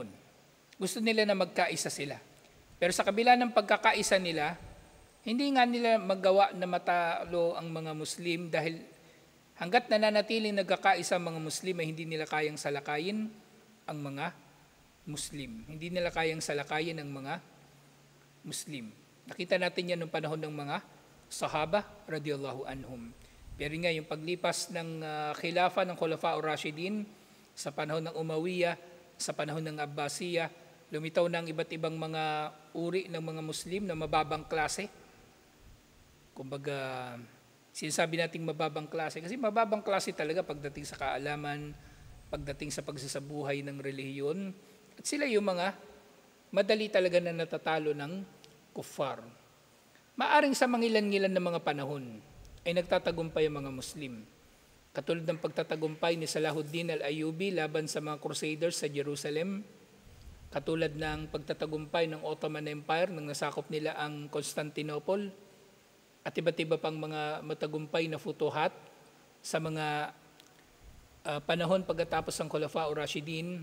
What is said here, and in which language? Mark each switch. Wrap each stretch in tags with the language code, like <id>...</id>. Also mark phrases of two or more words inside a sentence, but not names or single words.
<tl>Gusto nila na magkaisa sila. Pero sa kabila ng pagkakaisa nila, hindi nga nila magawa na matalo ang mga Muslim dahil hanggat nananatiling nagkakaisa ang mga Muslim ay hindi nila kayang salakayin ang mga Muslim. Hindi nila kayang salakayin ang mga Muslim. Nakita natin yan noong panahon ng mga Sahaba</tl> <ar>رضي الله عنهم.</ar> <tl>Pero nga yung paglipas ng khilafa ng Khulafa ar-Rashidin sa panahon ng Umayyah, sa panahon ng Abbasiyah, lumitaw ng iba't ibang mga uri ng mga Muslim na mababang klase. Kumbaga, sinasabi nating mababang klase kasi mababang klase talaga pagdating sa kaalaman, pagdating sa pagsasabuhay ng relihiyon. At sila yung mga madali talaga na natatalo ng kuffar. Maaring sa mangilan-ngilan ng mga panahon ay nagtatagumpay ang mga Muslim. Katulad ng pagtatagumpay ni Salahuddin al-Ayyubi laban sa mga Crusaders sa Jerusalem, katulad ng pagtatagumpay ng Ottoman Empire nang nasakop nila ang Constantinople, at iba't iba pang mga matagumpay na futuhat sa mga panahon pagkatapos ng Khulafa ar-Rashidin.</tl>